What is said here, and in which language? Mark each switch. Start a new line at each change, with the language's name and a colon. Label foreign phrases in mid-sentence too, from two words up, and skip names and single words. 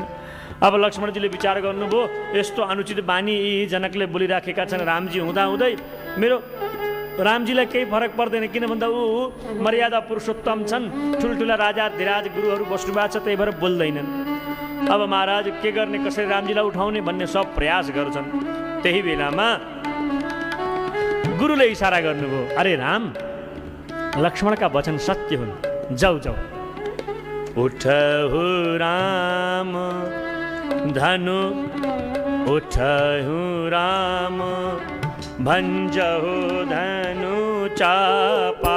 Nepali: अब लक्ष्मणजीले विचार गर्नुभयो यस्तो अनुचित बानी यी जनकले बोलिराखेका छन्, रामजी हुँदाहुँदै मेरो रामजीलाई केही फरक पर्दैन, किन भन्दा ऊ मर्यादा पुरुषोत्तम छन्, ठुल्ठुला राजा धिराज गुरुहरू बस्नुभएको छ, त्यही भएर बोल्दैनन्। अब महाराज के गर्ने, कसरी रामजीलाई उठाउने भन्ने सब प्रयास गर्छन्। त्यही बेलामा गुरुले इसारा गर्नुभयो, अरे राम लक्ष्मणका वचन सत्य हुन्, जाऊ जाऊ।
Awadhi: उठहु राम धनु उठहु राम भंजहु धनु चापा।